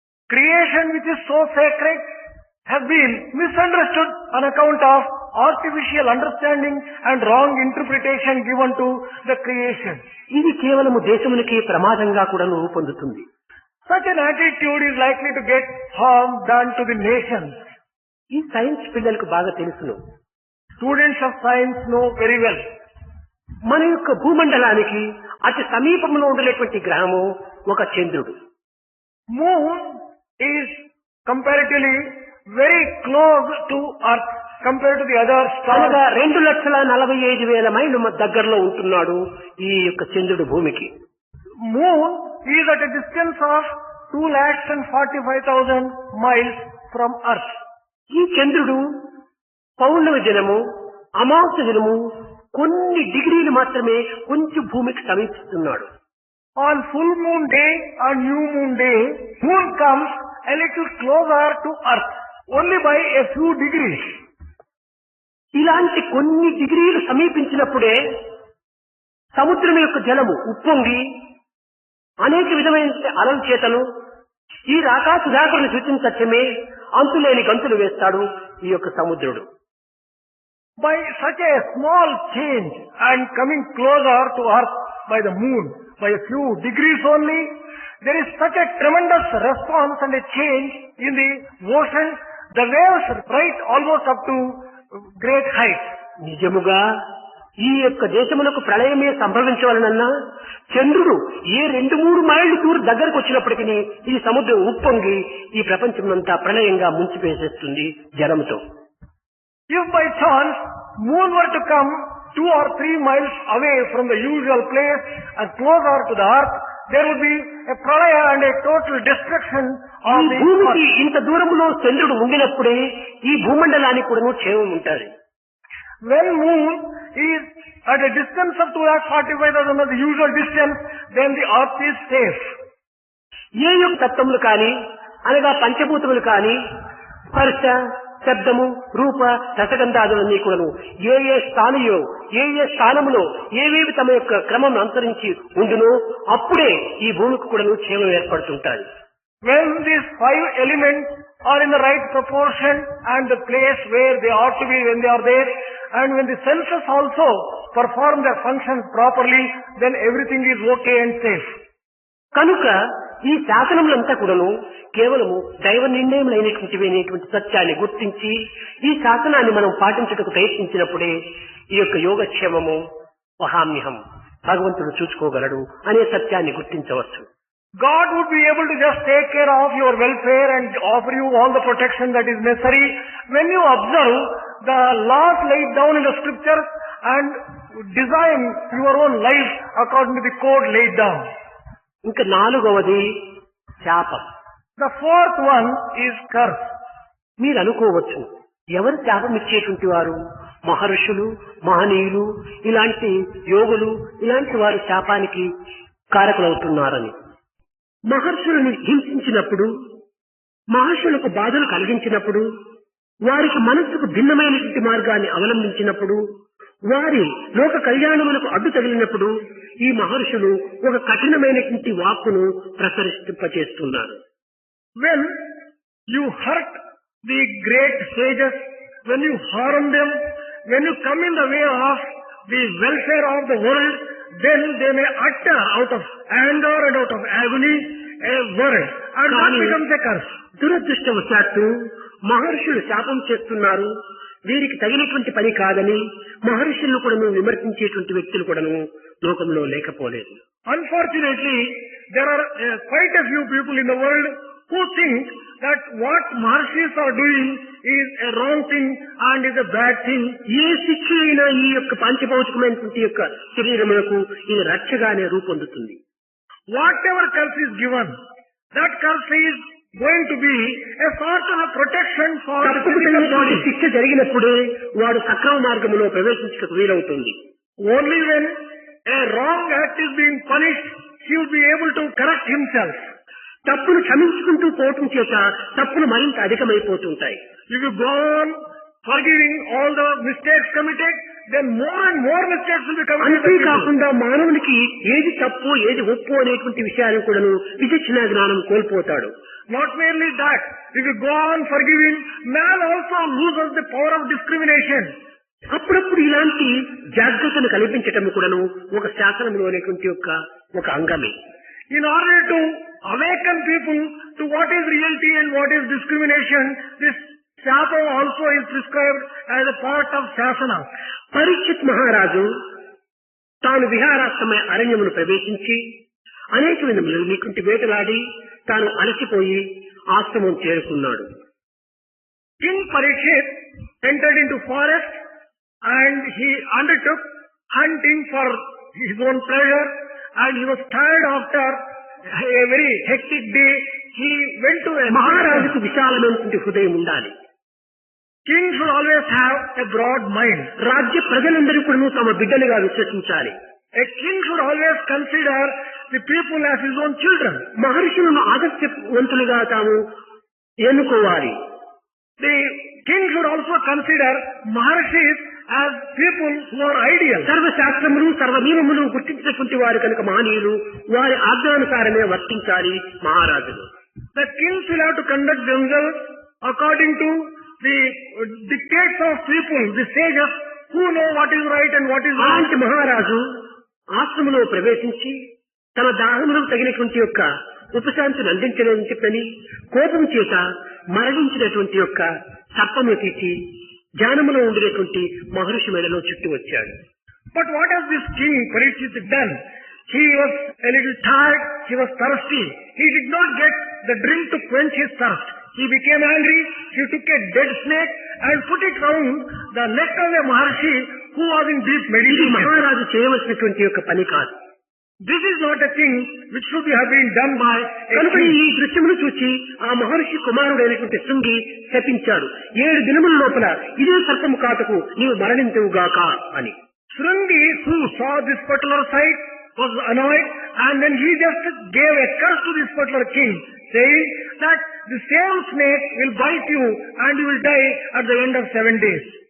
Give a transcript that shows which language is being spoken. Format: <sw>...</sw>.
<en>Creation which is so sacred has been misunderstood on account of artificial understanding and wrong interpretation given to the creation.</en> <te>ఇది కేవలము దేశమునికి ప్రమాదంగా కూడా రూపొందుతుంది.</te> <en>Such an attitude is likely to get harm done to the nations.</en> <te>ఈ science పిల్లలకు బాగా తెలుసును.</te> <en>Students of science know very well.</en> <te>మన యొక్క భూమండలానికి అతి సమీపంలో ఉండేటువంటి గ్రహము ఒక చంద్రుడు.</te> <en>Moon is comparatively very close to Earth compared to the other stars.</en> <te>అనగా 2,45,000 మైళ్ళు దగ్గరలో ఉంటున్నాడు ఈ యొక్క చంద్రుడు భూమికి.</te> <en>Moon is at a distance of 2,45,000 miles from Earth.</en> <te>ఈ చంద్రుడు పౌర్ణమి దినము, అమావాస్య దినము కొన్ని డిగ్రీలు మాత్రమే కొంచెం భూమికి సమీపిస్తున్నాడు.</te> <en>On full moon day and new moon day, moon comes a little closer to Earth, only by a few degrees.</en> <te>ఇలాంటి కొన్ని డిగ్రీలు సమీపించినప్పుడే సముద్రం యొక్క జలము ఉప్పొంగి అనేక విధమైన అలల చేతను ఈ ఆకాశ దాకులను సూచించటమే అంతులేని గంతులు వేస్తాడు ఈ యొక్క సముద్రుడు.</te> <en>By such a small change and coming closer to Earth by the moon, by a few degrees only, there is such a tremendous response and a change in the ocean. The waves rise almost up to great height.</en> <te>నిజముగా ఈ యొక్క దేశమునకు ప్రళయమే సంభవించవలనన్నా చంద్రుడు ఏ 2-3 మైళ్ళు దూరం దగ్గరకు వచ్చినప్పటికీ ఈ సముద్రం ఉప్పొంగి ఈ ప్రపంచమంతా ప్రళయంగా ముంచివేసేస్తుంది జలంతో.</te> <en>If by chance moon were to come 2 or 3 miles away from the usual place and closer to the earth, there would be a pralaya and a total destruction</en> <te>ఈ</te> <en>of the</en> <te>భూమికి</te> <en>earth.</en> <te>ఇంత దూరంలో చంద్రుడు ఉండినప్పుడే ఈ భూమండలానికి కూడా క్షేమం ఉంటుంది.</te> <en>When moon is at a distance of 2,45,000 of the usual distance, then the earth is safe.</en> <te>ఏ యొక్క తత్వములు కానీ అనగా పంచభూతములు కానీ స్పర్శ, శబ్దము రూప రసగంధాదులన్నీ కూడాను ఏ ఏ స్థానియో ఏ ఏ స్థానములో ఏవేవి తమ యొక్క క్రమం అనుసరించి ఉండునో అప్పుడే ఈ భూమికి కూడాను క్షేమం ఏర్పడుతుంటాయి.</te> <en>When these five elements are in the right proportion and the place where they ought to be when they are there, and when the senses also perform their functions properly, then everything is okay and safe.</en> <te>కనుక ఈ శాసనములంతా కూడాను కేవలము దైవ నిర్ణయములైనటువంటి సత్యాన్ని గుర్తించి ఈ శాసనాన్ని మనం పాటించుటకు ప్రయత్నించినప్పుడే ఈ యొక్క యోగక్షేమము వహామ్యహం భగవంతుడు చూసుకోగలడు అనే సత్యాన్ని గుర్తించవచ్చు.</te> <en>God would be able to just take care of your welfare and offer you all the protection that is necessary when you observe the laws laid down in the scriptures and design your own life according to the code laid down.</en> <te>ఇంకా నాలుగవది శాపం.</te> <en>The fourth one is curse.</en> <te>మీరు అనుకోవచ్చు ఎవరు శాపం ఇచ్చేటువంటి వారు? మహర్షులు, మహనీయులు, ఇలాంటి యోగులు, ఇలాంటి వారు శాపానికి కారకులవుతున్నారని. మహర్షులను హింసించినప్పుడు, మహర్షులకు బాధలు కలిగించినప్పుడు, వారికి మనస్సుకు భిన్నమైనటువంటి మార్గాన్ని అవలంబించినప్పుడు, వారి లోక కళ్యాణములకు అడ్డు తగిలినప్పుడు ఈ మహర్షులు ఒక కఠినమైనటువంటి వాక్కును ప్రసరింపచేస్తున్నారు.</te> <en>When you hurt the great sages, when you harm them, when you come in the way of the welfare of the world, then they may utter out of anger and out of agony a word, and that becomes a curse.</en> <te>దురదృష్టవశాత్తు మహర్షులు శాపం చేస్తున్నారు, వీరికి తగినటువంటి పని కాదని మహర్షులను కూడా విమర్శించేటువంటి వ్యక్తులు కూడాను లోకంలో లేకపోలేదు.</te> <en>Unfortunately, there are quite a few people in the world who think that what Maharshis are doing is a wrong thing and is a bad thing.</en> <te>ఏ శిక్ష అయినా ఈ యొక్క పాంచభౌతికమైనటువంటి యొక్క శరీరములకు ఇది రక్షగానే రూపొందుతుంది.</te> <en>Whatever curse is given, that curse is going to be a sort of a protection for the physical body.</en> <te>శిక్ష జరిగినప్పుడే వాడు సక్రమ మార్గంలో ప్రవేశించడానికి వీలవుతుంది.</te> <en>Only when a wrong act is being punished, he will be able to correct himself.</en> <te>తప్పును క్షమించుకుంటూ పోవటం చేత తప్పులు మరింత అధికమైపోతుంటాయి.</te> <en>If you go on forgiving all the mistakes committed, then more and more mistakes will be committed.</en> <te>అంతేకాకుండా మానవునికి ఏది తప్పు ఏది ఒప్పు అనేటువంటి విషయాలను కూడాను విచక్షణ జ్ఞానం కోల్పోతాడు.</te> <en>Not merely that, if you go on forgiving, man also loses the power of discrimination.</en> <te>అప్పుడప్పుడు ఇలాంటి జాగ్రత్తను కల్పించటం కూడాను ఒక శాసనంలో అనేటువంటి ఒక అంగమే.</te> <en>In order to awaken people to what is reality and what is discrimination, this శాపం also is prescribed as a part of శాసన.</en> <te>పరీక్షిత్ మహారాజు తాను విహారాశ్రమ అరణ్యమును ప్రవేశించి అనేక విధములు వేటలాడి తాను అలసిపోయి ఆశ్రమం చేరుకున్నాడు.</te> <en>King Parikshit entered into forest and he undertook hunting for his own pleasure, and he was tired after a very hectic day. He went to a</en> <te>మహారాజుకు విశాలమైనటువంటి హృదయం ఉండాలి.</te> <en>King should always have a broad mind.</en> <te>రాజ్య ప్రజలందరూ కూడా తమ బిడ్డలుగా విశ్వసించాలి.</te> <en>A king should always consider the people as his own children.</en> <te>మహర్షులను ఆదర్శవంతులుగా తాము ఎన్నుకోవాలి.</te> <en>The king should also consider Maharshis as people who are ideal.</en> <te>సర్వశాస్త్రములు సర్వ నియమములు గుర్తించినటువంటి వారు కనుక మహనీయులు, వారి ఆజ్ఞానుసారమే వర్తించాలి మహారాజులు.</te> <en>The kings will have to conduct themselves according to the dictates of people, the sages who know what is right and what is wrong.</en> <te>అలాంటి మహారాజు ఆశ్రమంలో ప్రవేశించి తన దాహములకు తగినటువంటి యొక్క ఉపశాంతిని అందించలేని చెప్పని కోపం చేత మరణించినటువంటి యొక్క సర్పము తీసి ధ్యానములో ఉండినటువంటి మహర్షి మెడలో చుట్టూ వచ్చాడు.</te> <en>But what has this king Parikshit done? He was a little tired, he was thirsty. He did not get the drink to quench his thirst. He became angry, he took a dead snake and put it round the neck of a Maharshi who was in deep meditation.</en> <te>మహారాజు చేయవలసినటువంటి యొక్క పని కాదు.</te> <en>This is not a thing which should have been done by a</en> <te>కనుక</te> <en>king.</en> <te>ఈ దృశ్యమును చూసి ఆ మహర్షి కుమారుడైనటువంటి శృంగి శపించాడు. 7 దినముల లోపల ఇదే సర్పము కాటకు నీవు మరణించువుగాక అని.</te> <en>Shrungi, who saw this particular sight, was annoyed, and then he just gave a curse to this particular king, saying that the same snake will bite you and you will die at the end of 7 days.</en>